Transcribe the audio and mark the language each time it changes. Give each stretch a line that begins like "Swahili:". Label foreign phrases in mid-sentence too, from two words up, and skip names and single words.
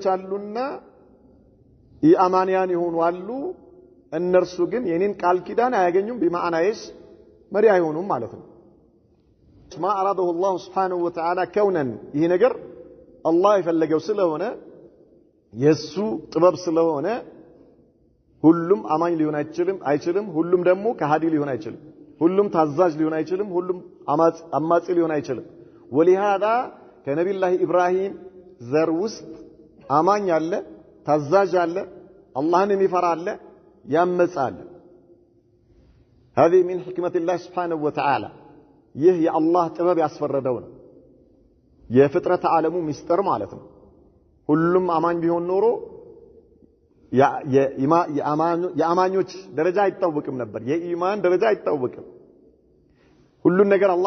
Amharic: አሉና ኢአማንያን ይሆኑ አሉ እነርሱ ግን የኔን ቃል ኪዳን አያገኙም በማዕናዬስ መሪ አይሆኑም ማለት ነው
Arabic: ما أراده الله سبحانه وتعالى كونا
Amharic: ይሄ ነገር አላህ የፈለገው ስለሆነ የሱ ጥበብ ስለሆነ ሁሉም አማኝ ሊሆን አይችልም ሁሉም ደግሞ ከሃዲ ሊሆን አይችልም ሁሉም ታዛዥ ሊሆን አይችልም ሁሉም አማጺ ሊሆን አይችልም ولهذا ከነብዩላህ ኢብራሂም ዘር ውስጥ አማኝ አለ ታዛዥ አለ አላህን የሚፈራ አለ ያመጻል
Arabic: هذه من حكمة الله سبحانه وتعالى
Amharic: ይህ የአላህ ጥበብ ያስፈረደው ነው የፍጥረት ዓለሙ ሚስጥር ማለት ነው ሁሉም አማኝ ቢሆን ኖሮ የአማኞች ደረጃ አይታወቅም ነበር የኢማን ደረጃ አይታወቅም ሁሉን ነገር አላህ